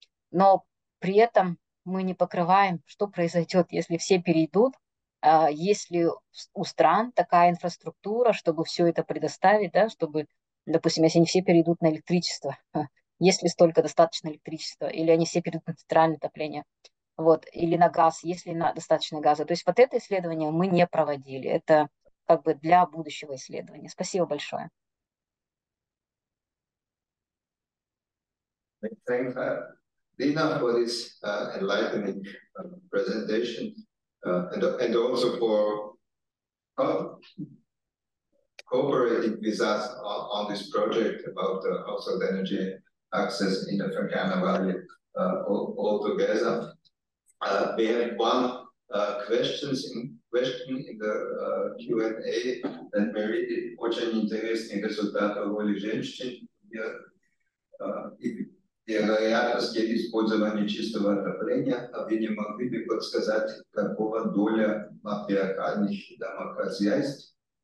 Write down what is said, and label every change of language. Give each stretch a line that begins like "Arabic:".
Russian: Но при этом мы не покрываем, что произойдет, если все перейдут, если у стран такая инфраструктура, чтобы все это предоставить, да, чтобы, допустим, если они все перейдут на электричество, есть ли столько достаточно электричества, или они все перейдут на центральное отопление, вот, или на газ, есть ли достаточно газа. То есть вот это исследование мы не проводили. Это как бы для будущего исследования. Спасибо большое.
English: Thanks, Dina, for this enlightening presentation and also for cooperating with us on this project about the household energy access in the Fergana Valley altogether. We have one question in the Q&A, and very
Russian: очень интересный результат роли женщин и вероятности использования чистого отопления. Вы не могли бы подсказать, какова доля матриархальных домохозяйств?